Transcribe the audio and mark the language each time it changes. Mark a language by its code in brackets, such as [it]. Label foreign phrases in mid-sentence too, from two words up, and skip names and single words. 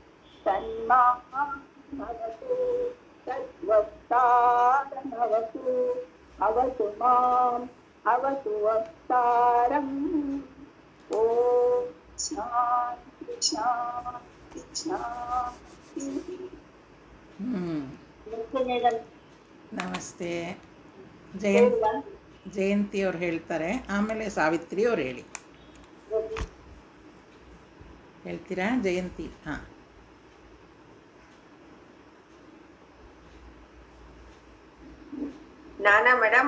[sa] तन्मामवतु तद्वक्तारमवतु अवतु माम् अवतु वक्तारम् ॐ शान्ति शान्ति शान्तिः [kn] ನಮಸ್ತೆ. ಜಯಂತಿ ಅವ್ರು ಹೇಳ್ತಾರೆ, ಆಮೇಲೆ ಸಾವಿತ್ರಿ ಅವ್ರು ಹೇಳಿ. ಹೇಳ್ತೀರಾ ಜಯಂತಿ? ಹಾಂ. ನಾನಾ ಮೇಡಮ್